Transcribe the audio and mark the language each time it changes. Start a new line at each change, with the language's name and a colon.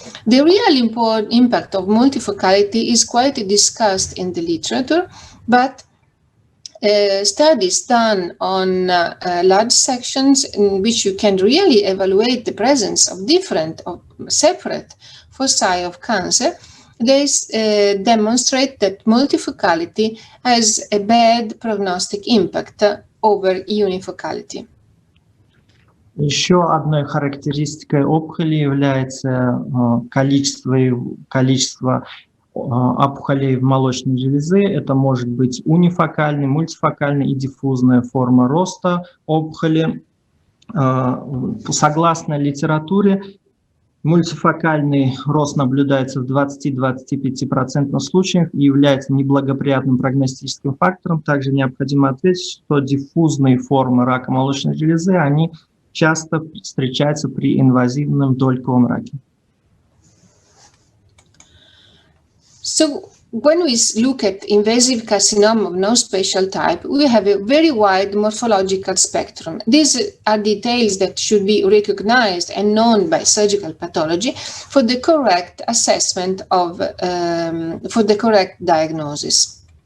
English: The real important impact of multifocality is quite discussed in the literature, but studies done on large sections in which you can really evaluate the presence of separate foci of cancer, they demonstrate that multifocality has a bad prognostic impact over unifocality.
Russian: Еще одной характеристикой опухоли является количество опухолей в молочной железе. Это может быть унифокальная, мультифокальная и диффузная форма роста опухоли. Согласно литературе, мультифокальный рост наблюдается в 20-25% случаев и является неблагоприятным прогностическим фактором. Также необходимо отметить, что диффузные формы рака молочной железы, они часто встречаются при инвазивном дольковом раке.
English: So when we look at invasive carcinoma of no special type, we have a very wide morphological spectrum. These are details that should be recognized and known by surgical pathology for the correct assessment of, for the correct diagnosis.